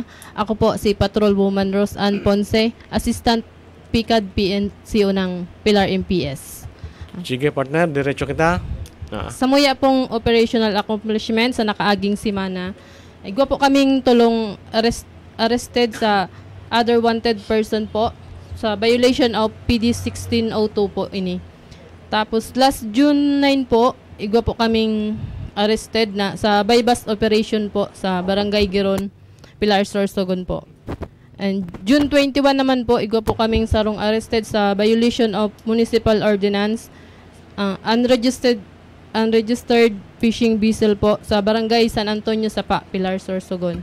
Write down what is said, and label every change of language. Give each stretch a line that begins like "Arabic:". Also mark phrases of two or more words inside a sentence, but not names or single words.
Filipino: Ako po si Patrolwoman Rose Ann Ponce, Assistant PCAD PNCO ng Pilar MPS.
Bikol: Sige partner, diretso kita. Samuya pong
English: operational accomplishment
Bikol: sa nakaaging simana. Igwa po kaming tulong arrested sa
English: other wanted person
Bikol: po sa
English: violation of PD 1602
Bikol: po ini. Tapos last June 9 po, igwa po kaming arrested na sa
English: bypass operation
Bikol: po sa Barangay Giron, Pilar Sorsogon po.
English: And June 21
Bikol: naman po, igwa po kaming sarong arrested sa
English: violation of municipal ordinance, unregistered fishing vessel
Bikol: po sa Barangay San Antonio Sapa, Pilar Sorsogon.